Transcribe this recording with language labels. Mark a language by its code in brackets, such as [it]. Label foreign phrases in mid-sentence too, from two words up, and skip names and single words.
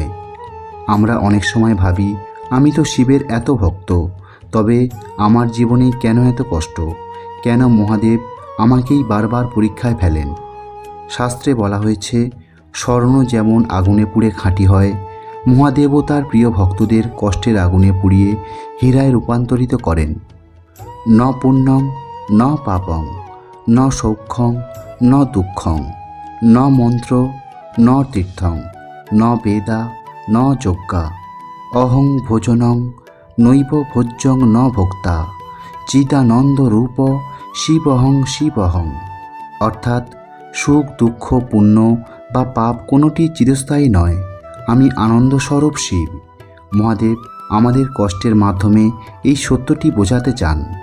[bn] আমরা অনেক সময় ভাবি আমি তো শিবের এত ভক্ত, তবে আমার জীবনে কেন এত কষ্ট? কেন মহাদেব আমাকেই বারবার পরীক্ষায় ফেলেন? শাস্ত্রে বলা হয়েছে, স্বর্ণ যেমন আগুনে পুড়ে খাঁটি হয়, মহাদেবও তার প্রিয় ভক্তদের কষ্টের আগুনে পুড়িয়ে হীরায় রূপান্তরিত করেন। [sa] ন পুণ্যং ন পাপং ন সৌখ্যং ন দুঃখং ন মন্ত্র ন তীর্থং ন বেদা ন যজ্ঞা অহং ভোজনং নৈব ভোজ্যং ন ভোক্তা চিদানন্দ রূপ শিবহং শিবহং। [bn] অর্থাৎ সুখ, দুঃখ, পুণ্য বা পাপ কোনোটি চিরস্থায়ী নয়। আমি আনন্দস্বরূপ শিব। মহাদেব আমাদের কষ্টের মাধ্যমে এই সত্যটি বোঝাতে চান।